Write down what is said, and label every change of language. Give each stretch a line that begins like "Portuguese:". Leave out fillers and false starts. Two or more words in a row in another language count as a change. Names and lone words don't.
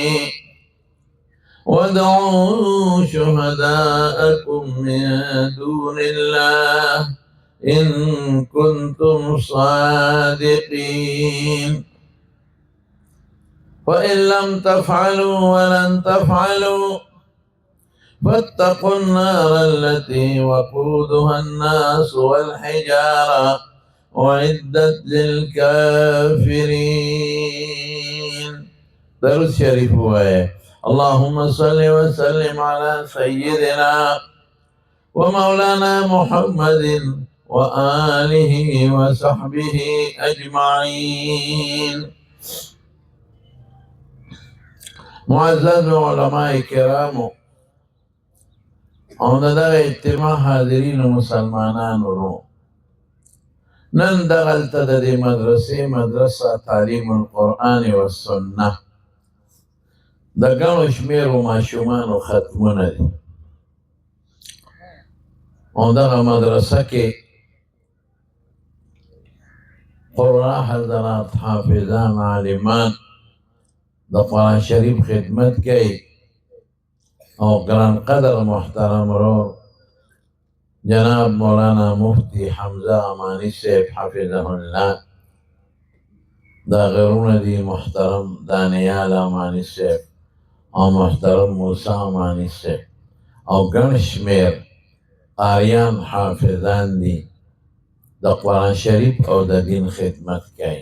Arabic: وادعوا شهداءكم من دون الله إن كنتم صادقين فإن لم تفعلوا ولن تفعلوا فاتقوا النار التي وقودها الناس والحجارة أعدت للكافرين. درود شريف هو اللهم صل وسلم على سيدنا ومولانا محمد وآله وصحبه أجمعين.
Pashto: معزز علماء کرامو او دغه اجتماع حاضرین مسلمانانو ورو نن دغلته د دې مدرسه تعلیم القرآن والسنه د ګڼو شمېرو ماشومانو ختمونه دي او دغه مدرسه کې قراء حضرات حافظان عالمان د قرآن شریف خدمت کوي او گران قدر محترم رو جناب مولانا مفتی حمزه امانی صاحب
Arabic: حفظه الله
Pashto: دا غیرون دی محترم دانیال امانی صاحب او محترم موسی امانی صاحب او گن شمیر قاریان حافظان دی د قرآن شریف او د دین خدمت کوي.